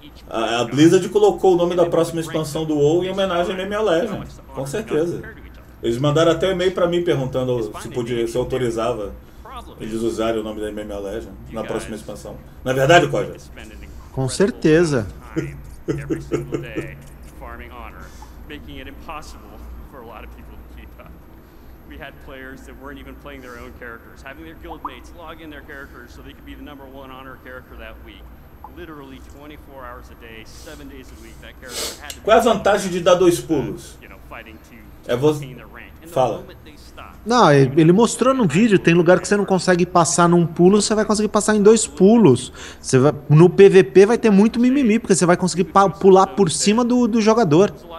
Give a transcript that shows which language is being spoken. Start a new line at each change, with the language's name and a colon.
Portuguese: A Blizzard colocou o nome da próxima expansão do WoW em homenagem a MMO Legend. Com certeza. Eles mandaram até um e-mail pra mim perguntando se podia, se autorizava eles usarem o nome da MMO Legend na próxima expansão. Na verdade, Koja? Com certeza.
English: Every single day farming honor, making it impossible for a lot of people to keep up. We had players that weren't even playing their own characters, having their guildmates log in their characters so they could be the #1 honor character that week. Literally 24 hours a day, 7 days a week, that character had to be.
Portuguese: Qual é a vantagem de dar 2 pulos? É você. Fala. Não, ele mostrou no vídeo, tem lugar que você não consegue passar num pulo, você vai conseguir passar em 2 pulos. Você vai, no PVP vai ter muito mimimi, porque você vai conseguir pular por cima do jogador.